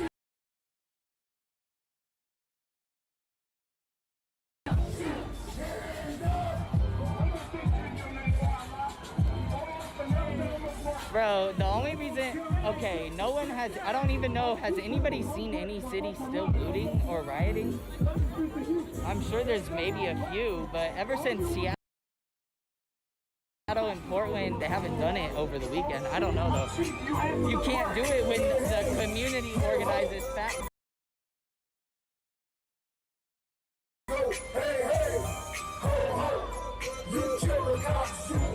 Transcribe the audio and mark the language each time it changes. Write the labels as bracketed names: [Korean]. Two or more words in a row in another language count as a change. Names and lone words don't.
[English] Bro, the only reason, okay, no one has, I don't even know, has anybody seen any city still looting or rioting? I'm sure there's maybe a few, but ever since Seattle and Portland, they haven't done it over the weekend. I don't know though. You can't do it when the community organizes fat. Hey, hey, ho, ho, you kill the cops.